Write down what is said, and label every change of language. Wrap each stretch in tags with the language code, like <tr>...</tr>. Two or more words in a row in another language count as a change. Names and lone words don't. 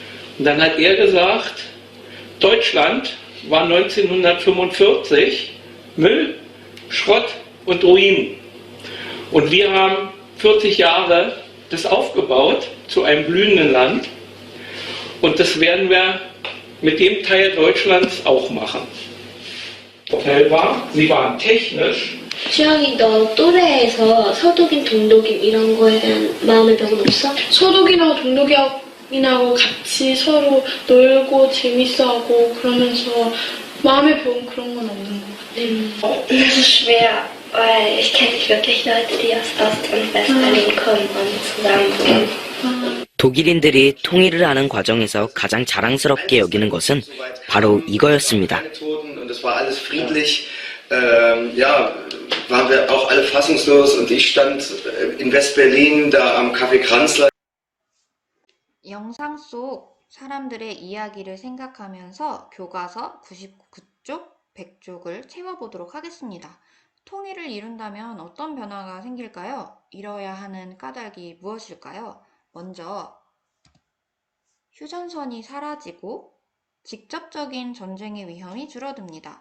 <de>Und dann hat er gesagt, Deutschland war 1945 Müll, Schrott und Ruinen. Und wir haben 40 Jahre das aufgebaut zu einem blühenden Land. Und das werden wir mit dem Teil Deutschlands auch machen. Vorteil war, sie waren technisch.</de> <ko>주영이 너 또래에서 서독인, 동독인 이런 거에 대한 마음의 벽은 없어? 서독이나 동독이하고 같이 서로 놀고 재밌어하고 그러면서 마음의 벽은 그런 건 없는 것 같아요.</ko> <de>Das ist schwer, weil ich kenne nicht wirklich Leute, die aus Ost- und West-Berlin kommen und zusammen.</de> <ko>독일인들이 통일을 하는 과정에서 가장 자랑스럽게 여기는 것은 바로 이거였습니다.</ko> <de>Und es war alles friedlich. Ja, waren wir auch alle fassungslos und ich stand in West-Berlin da am Café Kranzler.</de> <ko>영상 속 사람들의 이야기를 생각하면서 교과서 99쪽, 100쪽을 채워보도록 하겠습니다. 통일을 이룬다면 어떤 변화가 생길까요? 이뤄야 하는 까닭이 무엇일까요? 먼저 휴전선이 사라지고 직접적인 전쟁의 위험이 줄어듭니다.</ko>